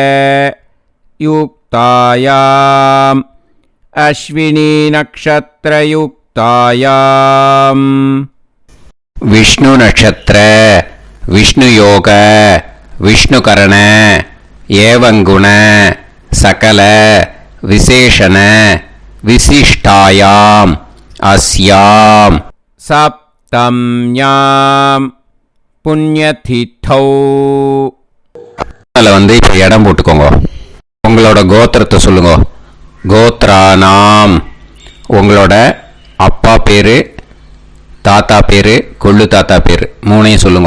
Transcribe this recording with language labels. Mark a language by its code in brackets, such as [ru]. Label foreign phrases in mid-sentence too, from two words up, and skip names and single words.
[sa] युक्तायाम् अश्विनी नक्षत्रयुक्तायाम् विष्णु नक्षत्र विष्णु योग विष्णुकरण एवं गुण सकल विशेषण विशिष्टायाम् अस्याम् सप्तम्यां पुण्यतिथौ. [ta] அதில் வந்து இப்போ இடம் போட்டுக்கோங்க. உங்களோட கோத்திரத்தை சொல்லுங்க. கோத்ரானாம். உங்களோட அப்பா பேர், தாத்தா பேர், கொள்ளு தாத்தா பேர் 3ஐயும் சொல்லுங்க.